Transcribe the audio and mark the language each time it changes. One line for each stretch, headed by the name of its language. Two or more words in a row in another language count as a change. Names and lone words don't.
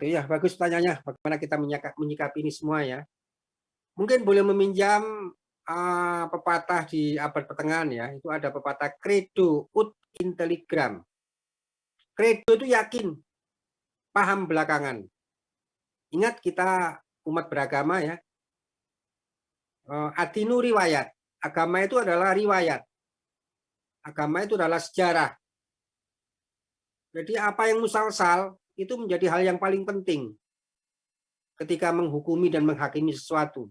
Indonesian: Ya, bagus tanyanya. Bagaimana kita menyikapi ini semua ya. Mungkin boleh meminjam pepatah di abad pertengahan ya. Itu ada pepatah
Latin: credo ut intelligram.
Indonesian: Credo itu yakin, paham belakangan. Ingat kita umat beragama ya.
Arabic: Adinu riwayat.
Indonesian: Agama itu adalah riwayat. Agama itu adalah sejarah. Jadi apa yang musalsal itu menjadi hal yang paling penting ketika menghukumi dan menghakimi sesuatu.